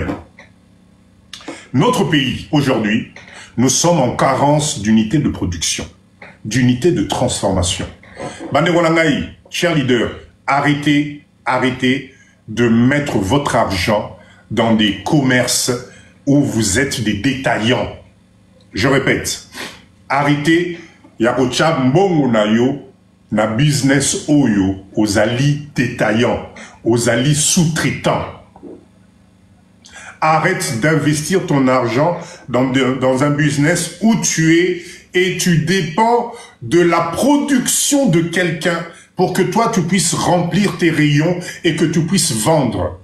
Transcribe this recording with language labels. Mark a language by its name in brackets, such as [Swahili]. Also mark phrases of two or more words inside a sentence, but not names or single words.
[French] Notre pays, aujourd'hui, nous sommes en carence d'unités de production, d'unités de transformation. Banderolangaï, cher leader, arrêtez de mettre votre argent dans des commerces où vous êtes des détaillants. Je répète, arrêtez, [Lingala] yakocha mbongo na yo, na business oyo, [French] aux alliés détaillants, aux alliés sous-traitants. Arrête d'investir ton argent dans un business où tu es et tu dépends de la production de quelqu'un pour que toi tu puisses remplir tes rayons et que tu puisses vendre.